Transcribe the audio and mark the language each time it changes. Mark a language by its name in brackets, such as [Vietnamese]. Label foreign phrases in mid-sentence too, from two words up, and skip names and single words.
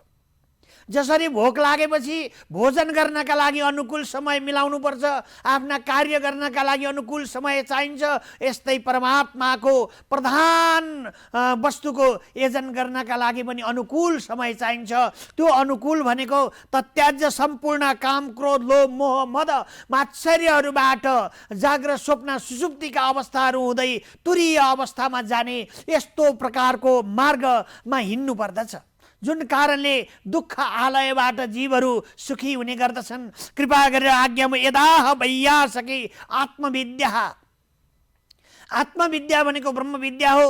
[Nepali] जसरी भोक लागेपछि भोजन गर्नका लागि अनुकूल समय मिलाउनु पर्छ, आफ्ना कार्य गर्नका लागि अनुकूल समय चाहिन्छ, यस्तै परमात्माको प्रधान वस्तुको योजन गर्नका लागि पनि अनुकूल समय चाहिन्छ। त्यो अनुकूल भनेको तत्याज्य सम्पूर्ण काम क्रोध लोभ मोह मद मात्सर्यहरूबाट जाग्रत स्वप्न सुषुप्तिका अवस्थाहरू हुँदै तुरीय अवस्थामा जाने यस्तो प्रकारको मार्गमा हिँड्नु पर्दछ, जुन कारणले दुःख आलयबाट जीवहरू सुखी हुने गर्दछन्। कृपा गरेर आज्ञामा [Sanskrit] यदाह वैयासके [Nepali] आत्मविद्या भनेको ब्रह्मविद्या हो।